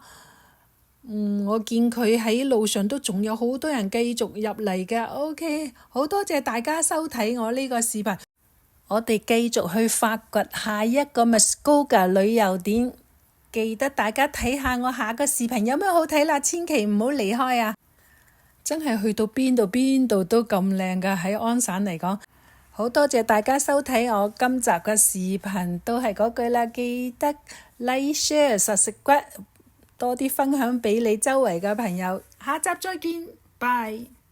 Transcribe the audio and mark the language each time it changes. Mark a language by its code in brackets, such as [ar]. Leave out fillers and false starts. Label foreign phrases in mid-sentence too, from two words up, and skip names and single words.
[yue] 我見佢喺路上都仲有好多人繼續入嚟㗎。OK， 好多謝大家收睇我呢個視頻，我哋繼續去發掘下一個 Muskoka 旅遊點，記得大家睇下我下個視頻有咩好睇啦，千祈唔好離開啊！真係去到邊度都咁靚㗎，喺安省嚟講。好多謝大家收睇我今集嘅視頻，都係嗰句啦，記得 [en] like share subscribe， [yue] 多啲分享俾你周圍嘅朋友。下集再見，拜。